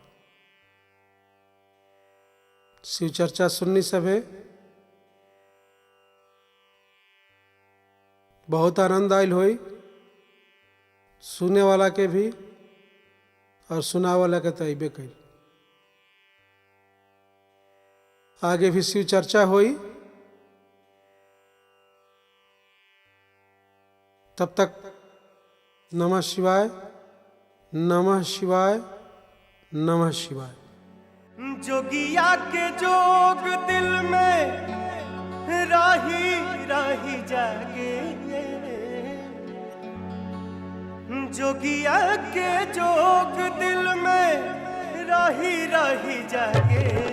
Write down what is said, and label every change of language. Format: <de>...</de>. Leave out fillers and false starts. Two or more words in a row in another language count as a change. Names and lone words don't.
<bho>शिव चर्चा सुननी सभे बहुत आनंद आयल होई, सुने वाला के भी और सुना वाला के तो अबे कई। आगे भी शिव चर्चा हुई। तब तक</bho> <sa>नमः शिवाय, नमः शिवाय, नमः शिवाय।</sa> <bho>जोगिया के जोग दिल में राही राही जागे, जोगिया के जोग दिल में राही राही जागे।</bho>